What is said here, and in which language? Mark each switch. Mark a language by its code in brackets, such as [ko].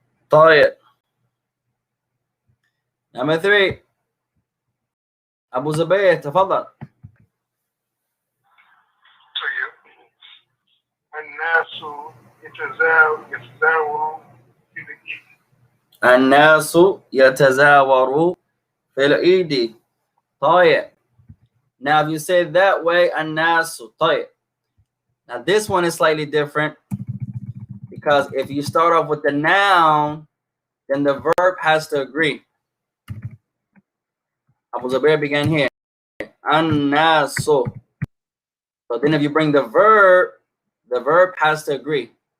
[ar] طيب. [en] Number 3. [ar] Abu Zubayr, تفضل. طيب. الناس يتزاوروا في العيد. الناس يتزاوروا في العيد. طيب. [en] Now if you say it that way, الناس. [ar] طيب. [en] Now this one is slightly different, because if you start off with the noun, then the verb has to agree. Abu Zubayr began here. An-nasu. So then if you bring the verb has to agree.